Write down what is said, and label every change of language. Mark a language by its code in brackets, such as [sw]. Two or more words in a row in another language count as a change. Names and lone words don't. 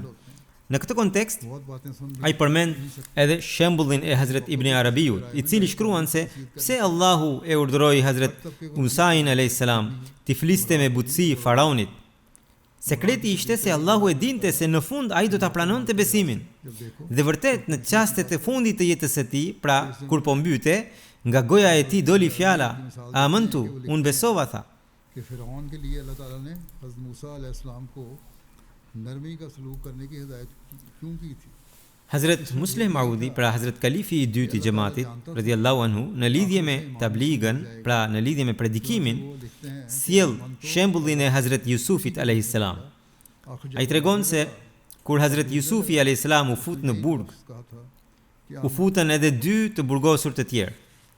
[sq] Në këtë kontekst, ai përmend edhe shembullin e Hazrat Ibn Arabiut, i cili shkruan se pse Allahu e urdhëroi Hazrat Musa'in [ar] عليه السلام [sq] t'i fliste me butësi faraonit. Sekreti ishte se Allahu e dinte se në fund ai do ta pranonte besimin. Dhe vërtet në çastet e fundit të jetës së tij, pra kur po mbyte, nga goja e tij doli fjala amantu, unë besova, tha. [ur] کہ فرعون کے لیے اللہ تعالیٰ نے حضرت موسیٰ علیہ السلام کو نرمی کا سلوک کرنے کی ہدایت کیوں کی تھی? [sq] Hazrat Musleh Maudi, pra Hazrat Kalifi i dytë i xhamatit, [ar] رضي الله عنه, [sq] në lidhje me tabligën, pra në lidhje me predikimin, sjell shembullin e Hazrat Jusufit [ar] عليه السلام. [sq] Ai tregon se kur Hazrat Jusufi [ar] عليه السلام [sq] u fut në burg, u futën edhe dy të burgosur të tjerë.